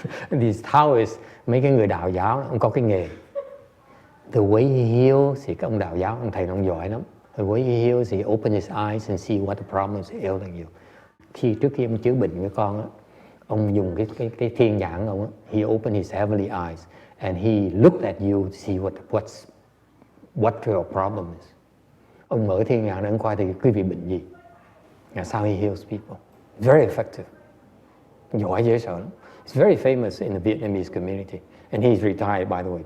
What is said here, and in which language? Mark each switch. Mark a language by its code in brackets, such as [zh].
[en] These Taoists, [vi] mấy cái người đạo giáo, ông có cái nghề. [en] The way he heals, [vi] thì các ông đạo giáo, ông thầy nó giỏi lắm. [en] The way he heals, he open his eyes and see what the problem is ailing you. [vi] Trước khi ông chữa bệnh với con, ông dùng cái thiên nhãn ông, [en] he opened his heavenly eyes and he looked at you to see what your problem is. [vi] Ông mở thiên nhãn để ông coi thì quý vị bệnh gì. [en] That's how he heals people. Very effective. [vi] Giỏi dễ sợ lắm. [en] It's very famous in the Vietnamese community. And he's retired, by the way.